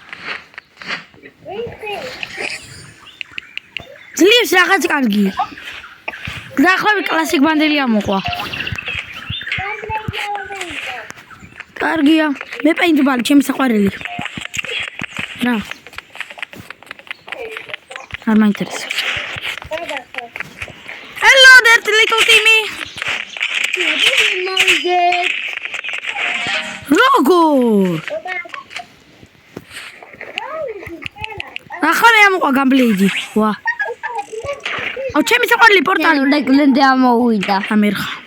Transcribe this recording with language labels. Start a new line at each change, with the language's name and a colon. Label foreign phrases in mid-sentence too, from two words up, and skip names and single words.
Georgian: ძლივს რაღაც კარგი. დაახლოებით კლასიკ ბანდელი ამოყვა. კარგია. მე პეინტბალი ჩემი საყვარელი. რა. არ მაინტერესებს.
English: Hello there, little Timmy.
Georgian: როგორ? ახლა ამოყვა გამბლეიდი. ვა. აუ ჩემი საყვარელი პორტალი ლეგლენდი ამოვიდა. ამერხა.